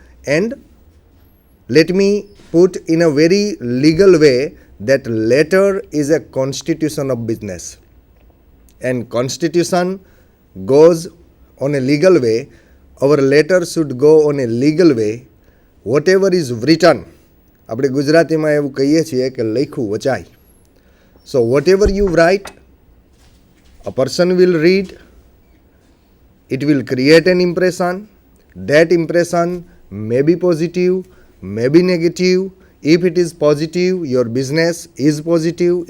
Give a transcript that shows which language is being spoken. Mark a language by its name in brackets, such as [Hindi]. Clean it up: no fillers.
[English] And let me put in a very legal way that letter is a constitution of business, and constitution goes on a legal way. Our letter should go on a legal way. Whatever is written, [Gujarati] આપણે ગુજરાતીમાં એવું કહીએ છીએ કે લખ્યું વચાય. [English] So whatever you write, a person will read, it will create an impression. That impression may be positive, may be negative. If it is positive, your business is positive.